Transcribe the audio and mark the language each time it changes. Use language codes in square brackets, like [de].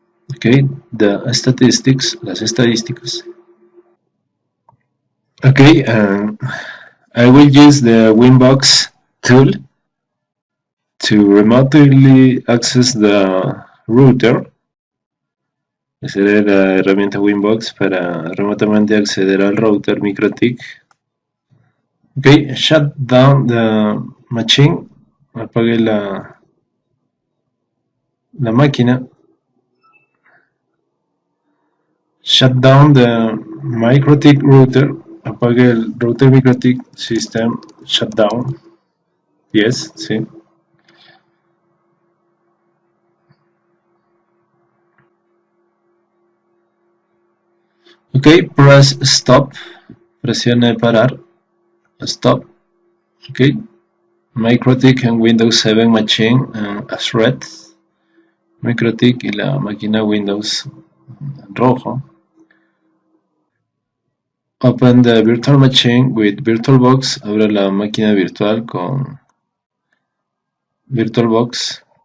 [en] Ok, the statistics, [es] las estadísticas. [en] Ok, I will use the Winbox tool to remotely access the router. [es] Usaré la herramienta Winbox para remotamente acceder al router MikroTik. [en] Ok, shut down the machine. [es] Apague la máquina. [en] Shut down the MikroTik router. [es] Apague el router MikroTik [en] system. Shut down. Yes, sí. Ok, press stop. [es] Presione parar. [en] Stop. Ok. MikroTik and Windows 7 machine as red. [es] MikroTik y la máquina Windows rojo. [en] Open the virtual machine with VirtualBox. [es] Abre la máquina virtual con VirtualBox.